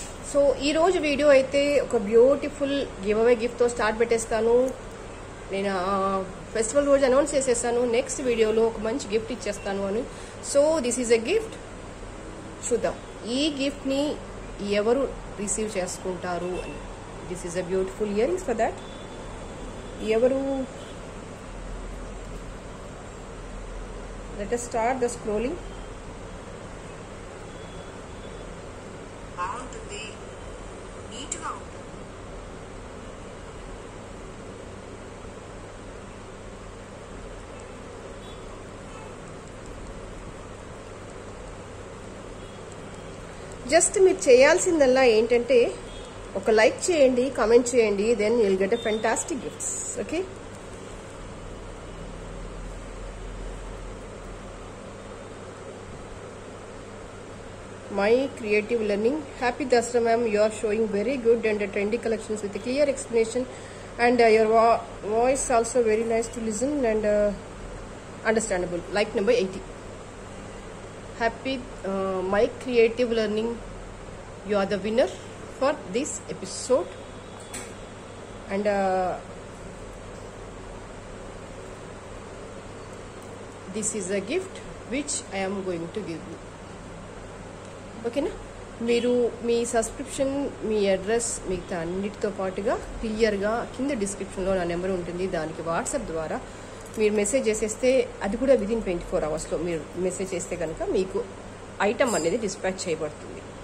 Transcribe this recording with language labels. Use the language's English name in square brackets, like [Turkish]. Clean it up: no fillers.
[Telugu] So ఈ రోజు video అయితే ఒక బ్యూటిఫుల్ గివ్ అవే గిఫ్ట్ తో స్టార్ట్ పెట్టేస్తాను. నేను ఫెస్టివల్ రోజు అనౌన్స్ చేసేస్తాను నెక్స్ట్ వీడియోలో ఒక మంచి గిఫ్ట్ ఇచ్చేస్తాను అని. [English] So this is a gift. [Telugu] చూద్దాం ఈ గిఫ్ట్ ని ఎవరు రిసీవ్ చేసుకుంటారు అని. [English] This is a beautiful earrings. For that ఎవరు, let us start the scrolling. [Telugu] బాగుంటుంది, నీట్గా ఉంటుంది. జస్ట్ మీరు చేయాల్సిందల్లా ఏంటంటే ఒక లైక్ చేయండి, కామెంట్ చేయండి, [English] Then you'll get a fantastic gifts. [Telugu] Okay, My Creative Learning. [English] Happy Dasra ma'am, you are showing very good and trendy collections with a clear explanation, and your voice also very nice to listen and understandable. Like number 80. Happy My Creative Learning, you are the winner for this episode, and this is a gift which I am going to give you. [Telugu] ఓకేనా, మీరు మీ subscription, మీ address, మిగతా అన్నిటితో పాటుగా క్లియర్గా కింద డిస్క్రిప్షన్లో నా number ఉంటుంది. దానికి వాట్సాప్ ద్వారా మీరు మెసేజ్ చేసేస్తే, అది కూడా విదిన్ 24 అవర్స్లో మీరు మెసేజ్ చేస్తే కనుక మీకు ఐటమ్ అనేది డిస్పాచ్ చేయబడుతుంది.